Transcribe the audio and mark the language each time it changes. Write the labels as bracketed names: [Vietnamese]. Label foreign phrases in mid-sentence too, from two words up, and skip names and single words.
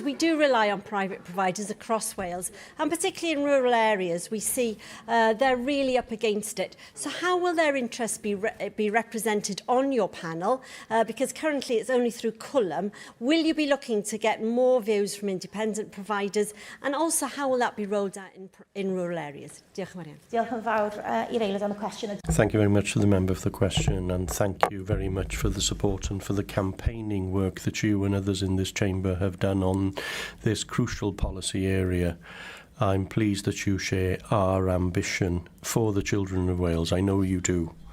[English] We do rely on private providers across Wales, and particularly in rural areas, we see they're really up against it. So how will their interests be represented on your panel? Because currently it's only through Culham. Will you be looking to get more views from independent providers? And also, how will that be rolled out in rural areas? [Welsh] Diolch yn fawr iawn. Diolch yn fawr i'r eilydd am y cwestiwn. [English] Thank you very much to the member for the question, and thank you very much for the support and for the campaigning work that you and others in this chamber have done on this crucial policy area. I'm pleased that you share our ambition for the children of Wales. I know you do.